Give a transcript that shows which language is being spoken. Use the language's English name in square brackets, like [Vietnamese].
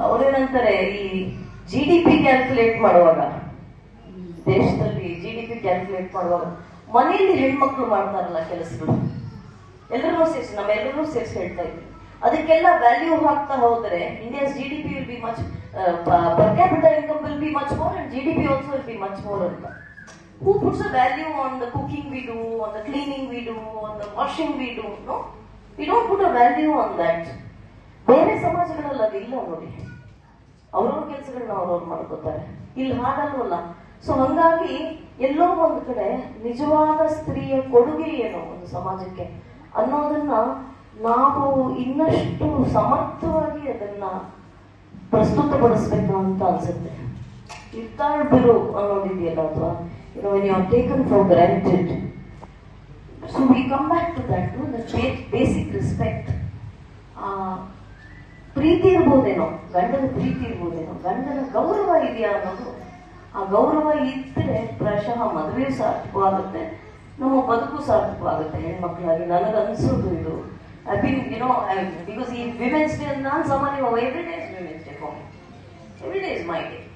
[Kannada] ಅವ್ರೇನಂತಾರೆ, ಈ GDP calculate ಮಾಡುವಾಗ, ದೇಶದಲ್ಲಿ GDP ಕ್ಯಾಲ್ಕುಲೇಟ್ ಮಾಡುವಾಗ ಮನೆಯಲ್ಲಿ ಹೆಣ್ಮಕ್ಳು ಮಾಡ್ತಾರಲ್ಲ ಕೆಲಸಗಳು, ನಮ್ಮೆಲ್ಲರೂ ಸೇರಿಸಿ ಹೇಳ್ತಾ ಇದ್ವಿ. ಅದಕ್ಕೆಲ್ಲ ವ್ಯಾಲ್ಯೂ ಹಾಕ್ತಾ ಹೋದರೆ [English] India's GDP will be much, per capita income will be much more and GDP also will be much more ಅಂತ. Who puts a value on the cooking we do, on the cleaning we do, on the washing we do? No, we don't put a value on that. [Kannada] ಬೇರೆ ಸಮಾಜಗಳಲ್ಲಿ ಅದಿಲ್ಲ ನೋಡಿ, ಅವ್ರವ್ರ ಕೆಲಸಗಳನ್ನ ಅವ್ರವ್ರು ಮಾಡ್ಕೋತಾರೆ. ಇಲ್ಲಿ ಹಾಗಲ್ವಲ್ಲ. ಸೊ ಹಂಗಾಗಿ ಎಲ್ಲೋ ಒಂದು ಕಡೆ ನಿಜವಾದ ಸ್ತ್ರೀಯ ಕೊಡುಗೆ ಏನು ಒಂದು ಸಮಾಜಕ್ಕೆ ಅನ್ನೋದನ್ನ ನಾವು ಇನ್ನಷ್ಟು ಸಮರ್ಥವಾಗಿ ಅದನ್ನ ಪ್ರಸ್ತುತಪಡಿಸ್ಬೇಕು ಅಂತ ಅನ್ಸುತ್ತೆ. ಇರ್ತಾಳ್ಬಿರು ಅನ್ನೋದಿದೆಯಲ್ಲ, ಅಥವಾ [English] when you are taken for granted. So we come back to that, the basic respect. [Kannada] ಪ್ರೀತಿ ಇರ್ಬೋದೇನೋ, ಗಂಡನ ಪ್ರೀತಿ ಇರ್ಬೋದೇನೋ, ಗಂಡನ ಗೌರವ ಇದೆಯಾ ಅನ್ನೋದು. ಆ ಗೌರವ ಇದ್ದರೆ ಪ್ರಾಯಶಃ ಮದುವೆ ಸಾರ್ಥಕವಾಗುತ್ತೆ, ನಮ್ಮ ಬದುಕು ಸಾರ್ಥಕವಾಗುತ್ತೆ ಹೆಣ್ಮಕ್ಳಾಗಿ. ನನಗನ್ಸೋದು ಇದು. [English] I been because ಈ women's day ನಾನು ಸಾಮಾನ್ಯವಾಗಿ every day is women's day for me. Every day is my day.